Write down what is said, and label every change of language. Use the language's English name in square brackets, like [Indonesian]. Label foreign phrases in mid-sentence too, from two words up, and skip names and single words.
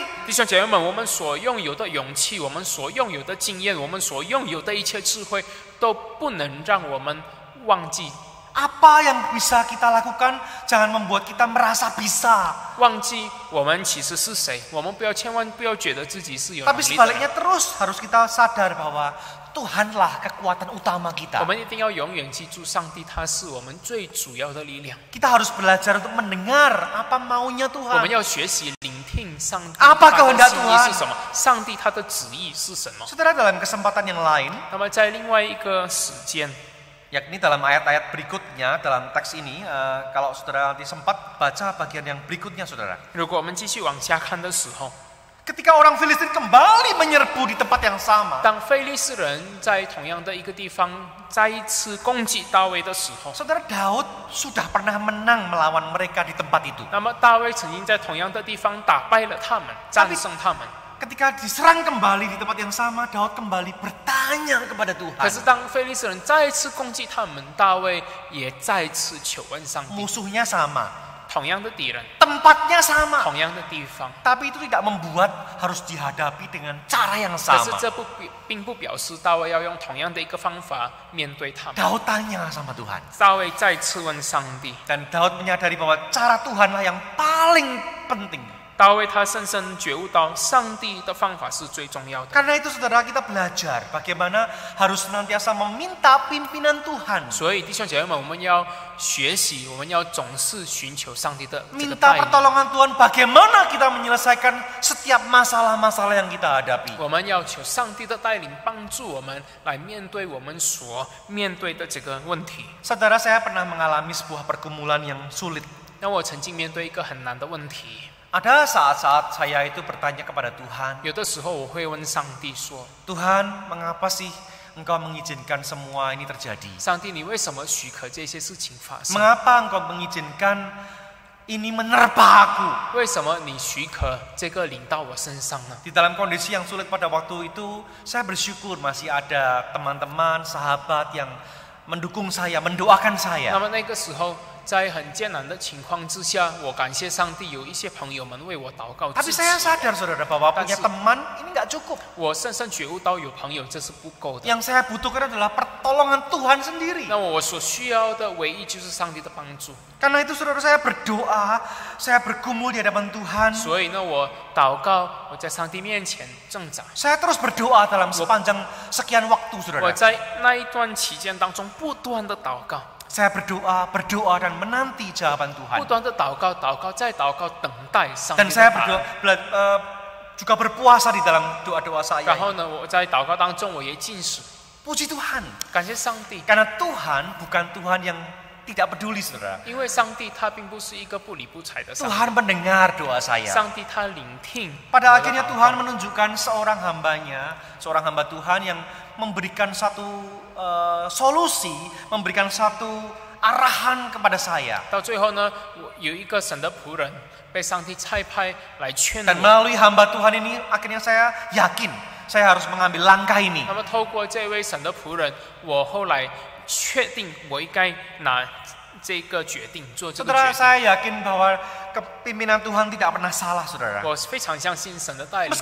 [Chinese] 弟兄姐妹们，我们所拥有的勇气，我们所拥有的经验，我们所拥有的一切智慧，都不能让我们忘记。 [Indonesian] Apa yang bisa kita lakukan jangan membuat kita merasa bisa. [Chinese] 忘记我们其实是谁，我们千万不要觉得自己是有能 [Indonesian] Tapi [Chinese] 力的 [Indonesian] sebaliknya [Chinese] 人。 [Indonesian] terus harus kita sadar bahwa Tuhanlah kekuatan utama [Chinese] 我 [Indonesian] kita. [Chinese] 们一定要永远记住，上帝他是我们最主要的力量。 [Indonesian] Kita harus belajar untuk mendengar apa maunya [Chinese] 我 [Indonesian] Tuhan. [Chinese] 们要学习聆听上帝 [Indonesian] Apa [Chinese] 他的 [Indonesian] kehendak [Chinese] 心意 [Indonesian] Tuhan? [Chinese] 是什么，上帝他的旨意是什么。 [Indonesian] Saudara, dalam kesempatan yang lain, [Chinese] 那么在另外一个时间， [Indonesian] yakni dalam ayat-ayat berikutnya dalam teks ini, kalau saudara nanti sempat baca bagian yang berikutnya, saudara. [Chinese] 如果我们继续往下看的时候， [Indonesian] Ketika orang Filistin kembali menyerbu di tempat yang sama, [Chinese] 当非利士人在同样的一个地方再一次攻击大卫的时候， [Indonesian] saudara, Daud sudah pernah menang melawan mereka di tempat itu. [Chinese] 那么大卫曾经在同样的地方打败了他们，战胜他们。 [Indonesian] Ketika diserang kembali di tempat yang sama, Daud kembali bertanya kepada [Chinese] 可是 [Indonesian] Tuhan. [Chinese] 当非利士人再一次攻击他们，大卫也再次求问上帝。 [Indonesian] Musuhnya sama, [Chinese] 同样的敌人， [Indonesian] tempatnya sama, [Chinese] 同样的地方， [Indonesian] tapi itu tidak membuat harus dihadapi dengan cara yang [Chinese] 可是 [Indonesian] sama. [Chinese] 这并不表示大卫要用同样的一个方法面对他们。 [Indonesian] Daud tanya sama Tuhan, [Chinese] 大卫再次问上帝， [Indonesian] dan Daud menyadari bahwa cara Tuhanlah yang paling penting. [Chinese] 大卫他深深觉悟到上帝的方法是最重要的。 [Indonesian] Karena itu saudara, kita belajar bagaimana harus senantiasa meminta pimpinan Tuhan. [Chinese] 所以弟兄姐妹们，我们要学习，我们要总是寻求上帝的这个 [Indonesian] Minta [Chinese] 带领。 [Indonesian] pertolongan Tuhan bagaimana kita menyelesaikan setiap masalah-masalah yang kita hadapi. [Chinese] 我们要求上帝的带领，帮助我们来面对我们所面对的这个问题。 [Indonesian] Saudara, saya pernah mengalami sebuah pergumulan yang sulit. [Chinese] 那我曾经面对一个很难的问题， [Indonesian] Ada saat-saat saya itu bertanya kepada Tuhan, [Chinese] 有的时候我会问上帝说 [Indonesian] Tuhan, mengapa sih Engkau mengizinkan semua ini terjadi? [Chinese] 上帝，你为什么许可这些事情发生？ [Indonesian] Mengapa Engkau mengizinkan ini menerpa aku? [Chinese] 为什么你许可这个临到我身上呢？ [Indonesian] Di dalam kondisi yang sulit pada waktu itu, saya bersyukur masih ada teman-teman, sahabat yang mendukung saya, mendoakan [Chinese] 那 [Indonesian] saya. [Chinese] 么那个时候，在很艰难的情况之下，我感谢上帝，有一些朋友们为我祷告 [Indonesian] Tapi [Chinese] 支持 [Indonesian] saya [Chinese] 我。 [Indonesian] sadar saudara bahwa punya Tapi- teman ini nggak cukup. [Chinese] 我深深觉悟到有朋友这是不够的。 [Indonesian] Yang saya butuhkan adalah pertolongan Tuhan sendiri. [Chinese] 那我所需要的唯一就是上帝的帮助。 [Indonesian] Karena itu saudara, saya berdoa, saya bergumul di hadapan Tuhan. [Chinese] 所以呢，我祷告，我在上帝面前挣扎。 [Indonesian] Saya terus berdoa dalam sepanjang sekian waktu [Chinese] 我 [Indonesian] saudara. [Chinese] 在那一段期间当中不断的祷告， [Indonesian] Saya berdoa dan menanti jawaban [Chinese] 不 [Indonesian] Tuhan. [Chinese] 断的祷告，祷告再祷告，等待上帝 [Indonesian] Dan [Chinese] 的 [Indonesian] saya [Chinese] 答 [Indonesian] berdoa, [Chinese] 案。 [Indonesian] juga berpuasa di dalam doa-doa [Chinese] 然 [Indonesian] saya. [Chinese] 后呢，我在祷告当中我也禁食， [Indonesian] Puji Tuhan. [Chinese] 感谢上帝， [Indonesian] Karena Tuhan bukan Tuhan yang tidak peduli saudara. [Chinese] 因为上帝他并不是一个不理不睬的上帝， [Indonesian] Tuhan mendengar doa saya. [Chinese] 上帝他聆听。 [Indonesian] Pada akhirnya Tuhan menunjukkan seorang hambanya, seorang hamba Tuhan yang memberikan satu solusi, memberikan satu arahan kepada saya. [Chinese] 到最后呢，我有一个神的仆人被上帝差派来劝 [Indonesian] Dan [Chinese] 我。 [Indonesian] melalui hamba Tuhan ini akhirnya saya yakin saya harus mengambil langkah ini. [Chinese] 那么透过这位神的仆人，我后来确定我应该拿这个决定，做这个 [Indonesian] Saudara, [Chinese] 决定。 [Indonesian] saya yakin bahwa kepimpinan Tuhan tidak pernah salah saudara. [Chinese] 我非常相信神的带领，